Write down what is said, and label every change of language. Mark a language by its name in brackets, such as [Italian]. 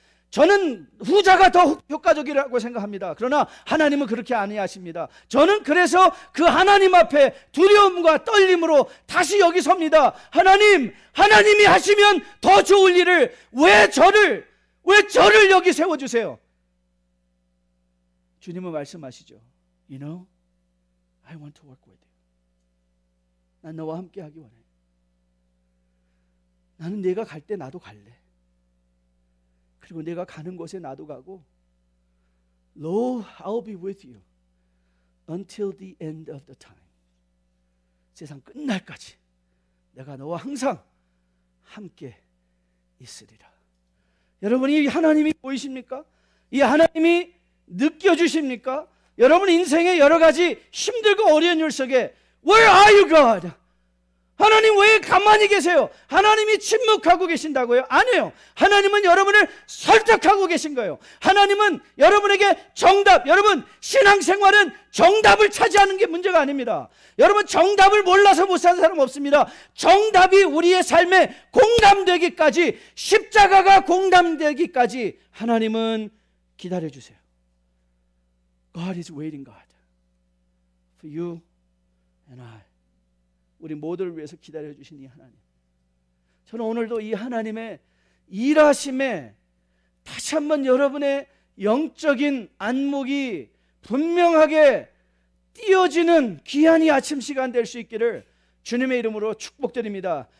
[Korean] 저는 후자가 더 효과적이라고 생각합니다. 그러나 하나님은 그렇게 아니하십니다. 저는 그래서 그 하나님 앞에 두려움과 떨림으로 다시 여기 섭니다. 하나님이 하시면 더 좋을 일을 왜 저를 여기 세워주세요? 주님은 말씀하시죠. [English] You know, I want to work with you. [Korean] 난 너와 함께 하기 원해. 나는 네가 갈 때 나도 갈래. 그리고 내가 가는 곳에 나도 가고, [English] Lo, I'll be with you until the end of the time. [Korean] 세상 끝날까지 내가 너와 항상 함께 있으리라. 여러분, 이 하나님이 보이십니까? 이 하나님이 느껴지십니까? 여러분 인생의 여러 가지 힘들고 어려운 일 속에 [English] Where are you, God? [Korean] 하나님 왜 가만히 계세요? 하나님이 침묵하고 계신다고요? 아니에요. 하나님은 여러분을 설득하고 계신 거예요. 하나님은 여러분에게 정답, 여러분 신앙생활은 정답을 차지하는 게 문제가 아닙니다. 여러분 정답을 몰라서 못 사는 사람 없습니다. 정답이 우리의 삶에 공감되기까지, 십자가가 공감되기까지 하나님은 기다려주세요. [English] God is waiting, God, for you and I. [Korean] 우리 모두를 위해서 기다려주신 이 하나님, 저는 오늘도 이 하나님의 일하심에 다시 한번 여러분의 영적인 안목이 분명하게 띄어지는 귀한 이 아침 시간 될 수 있기를 주님의 이름으로 축복드립니다.